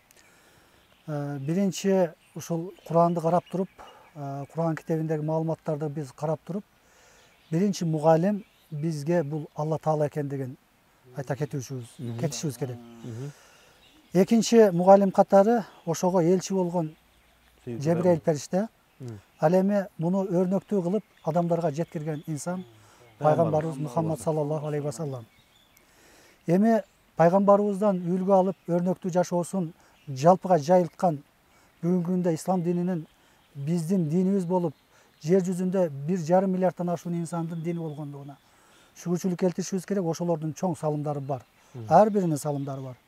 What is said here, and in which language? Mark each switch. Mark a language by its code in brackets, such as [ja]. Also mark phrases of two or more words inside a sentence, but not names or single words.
[ky] Биринчи ушул Куранды карап туруп, Куран китебиндеги маалыматтарды биз карап туруп, биринчи мугалим бизге бул Алла Таала экендигин айта кетишибиз керек. Экинчи мугалим катары ошого элчи болгон Жебирейил периште, ал эми муну өрнөктүү кылып адамдарга жеткирген инсан пайгамбарыбыз Мухаммад саллаллаху алейхи ва саллам. Эми пайгамбарыбыздан үлгү алып өрнөктүү жашоосун жалпыга жайылткан бүгүнкү күндө ислам дининин биздин динибиз болуп, жер жүзүндө 1,5 миллиарддан ашуун инсандын дини болгондугуна шүгүрчүлүк келтиришибиз керек. Ошолордун чоң салымдары бар. Ар биринин салымдары бар.